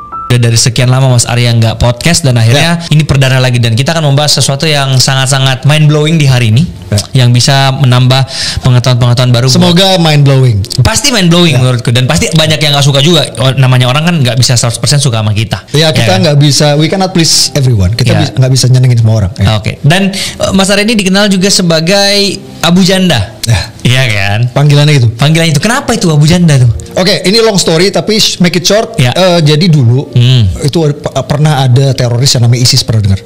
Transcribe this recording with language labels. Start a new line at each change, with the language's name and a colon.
Indonesian: dari sekian lama Mas Arya nggak podcast dan akhirnya ini perdana lagi, dan kita akan membahas sesuatu yang sangat-sangat mind blowing di hari ini yang bisa menambah pengetahuan-pengetahuan baru. Semoga mind blowing. Pasti mind blowing menurutku, dan pasti banyak yang nggak suka juga. Namanya orang kan nggak bisa 100% suka sama kita. Ya kita nggak bisa,
English: we cannot please everyone.
Indonesian: Kita nggak bisa nyenengin semua orang. Oke. Dan Mas Arya ini dikenal juga sebagai Abu Janda. Iya kan? Panggilannya itu. Panggilannya itu. Kenapa itu Abu Janda tuh?
English: Oke, ini long story tapi make it short.
Indonesian: Jadi dulu itu pernah ada teroris yang namanya ISIS, pernah dengar?